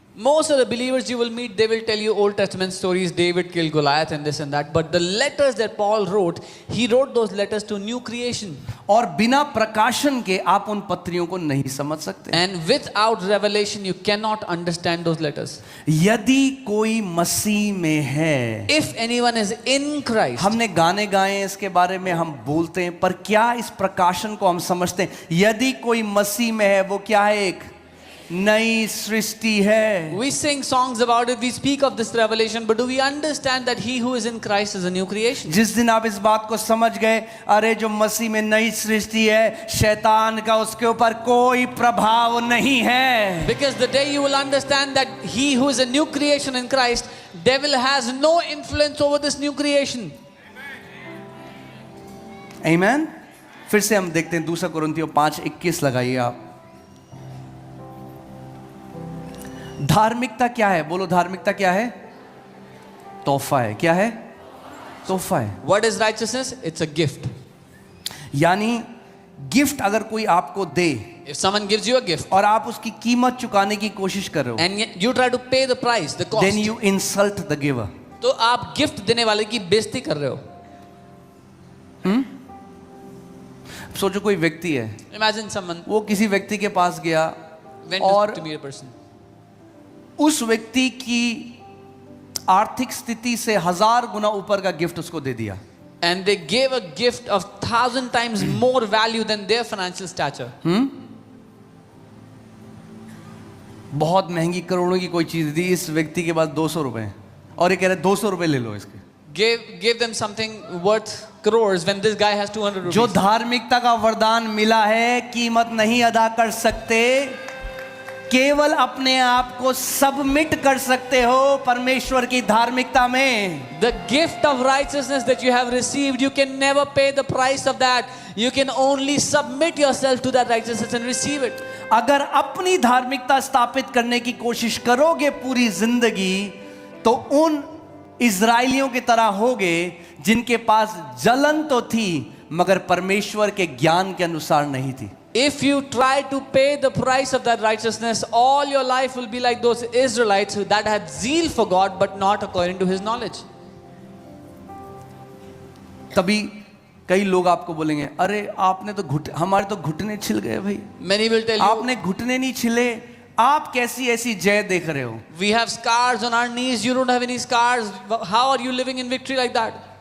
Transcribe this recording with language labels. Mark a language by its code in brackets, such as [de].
[en] Most of the believers you will meet, they will tell you Old Testament stories, David killed Goliath and this and that. But the letters that Paul wrote, he wrote those letters to new creation. [hi] और बिना प्रकाशन के आप उन पत्रियों को नहीं समझ सकते। [en] And without revelation, you cannot understand those letters. [hi] यदि कोई मसीह में है, [en] If anyone is in Christ, [hi] हमने गाने गाए हैं इसके बारे में, हम बोलते हैं, पर क्या इस प्रकाशन को हम समझते हैं? यदि कोई मसीह में है, वो क्या है? एक नई सृष्टि है। [en] we sing songs about it, we speak of this revelation, but do we understand that he who is in Christ is a new creation? [hi] जिस दिन आप इस बात को समझ गए, अरे जो मसीह में नई सृष्टि है, शैतान का उसके ऊपर कोई प्रभाव नहीं है। [en] Because the day you will understand that he who is a new creation in Christ, devil has no influence over this new creation. Amen? [hi] फिर से हम देखते हैं 2 कुरिन्थियों 5:21 लगाइए आप। धार्मिकता क्या है? बोलो, धार्मिकता क्या है? तोहफा है। क्या है? तोहफा है। [en] What is righteousness? It's a gift. [hi] यानी गिफ्ट अगर कोई आपको दे [en] If someone gives you a gift [hi] और आप उसकी कीमत चुकाने की कोशिश कर रहे हो, [en] and you try to pay the price, the cost, then you insult the giver. [hi] तो आप गिफ्ट देने वाले की बेइज्जती कर रहे हो। सोचो कोई व्यक्ति है, [en] Imagine someone [hi] वो किसी व्यक्ति के पास गया [en] went [hi] और [en] to meet a person [hi] उस व्यक्ति की आर्थिक स्थिति से 1000 गुना ऊपर का गिफ्ट उसको दे दिया। [en] And they gave a gift of 1,000 times more value than their financial stature. [hi] बहुत महंगी करोड़ों की कोई चीज दी, इस व्यक्ति के पास 200 रुपए और ये कह रहे 200 रुपए ले लो इसके। [en] Gave them something worth crores when this guy has 200 rupees. [hi] जो धार्मिकता का वरदान मिला है, कीमत नहीं अदा कर सकते, केवल अपने आप को सबमिट कर सकते हो परमेश्वर की धार्मिकता में। [en] The gift of righteousness that you have received, you can never pay the price of that. You can only submit yourself to that righteousness and receive it. [hi] अगर अपनी धार्मिकता स्थापित करने की कोशिश करोगे पूरी जिंदगी, तो उन इजराइलियों की तरह होगे जिनके पास जलन तो थी मगर परमेश्वर के ज्ञान के अनुसार नहीं थी। [en] If you try to pay the price of that righteousness, all your life will be like those Israelites that had zeal for God but not according to His knowledge. [hi] तभी कई लोग आपको बोलेंगे, अरे आपने तो हमारे तो घुटने छिल गए भाई। [en] Many will tell you, [hi] आपने घुटने नहीं छिले, आप कैसी ऐसी जय देख रहे हो? [en] we have scars on our knees, you don't have any scars. How are you living in victory like that?